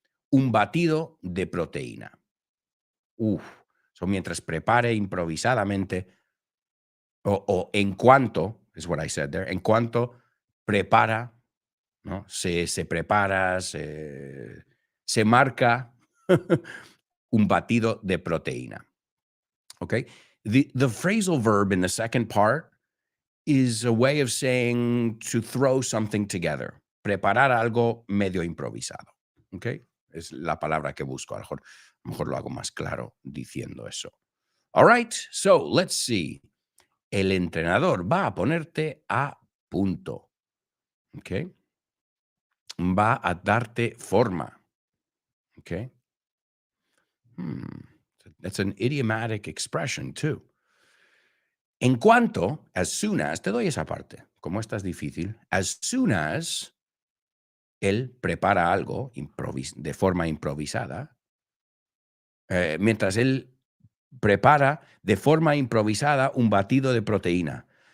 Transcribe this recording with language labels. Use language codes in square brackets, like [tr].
[es] Un batido de proteína. So mientras prepare improvisadamente, o en cuanto, [en] is what I said there, [es] en cuanto prepara, ¿no? Se prepara, se marca un batido de proteína. [en] Okay? The phrasal verb in the second part is a way of saying to throw something together. [es] Preparar algo medio improvisado. Okay? Es la palabra que busco. A lo mejor lo hago más claro diciendo eso. [en] All right, so let's see. [es] El entrenador va a ponerte a punto. Okay? Va a darte forma. Okay? [en] That's an idiomatic expression too. [es] En cuanto, [en] as soon as, [es] te doy esa parte, como esta es difícil, as soon as él prepara algo de forma improvisada, mientras él prepara de forma improvisada un batido de proteína.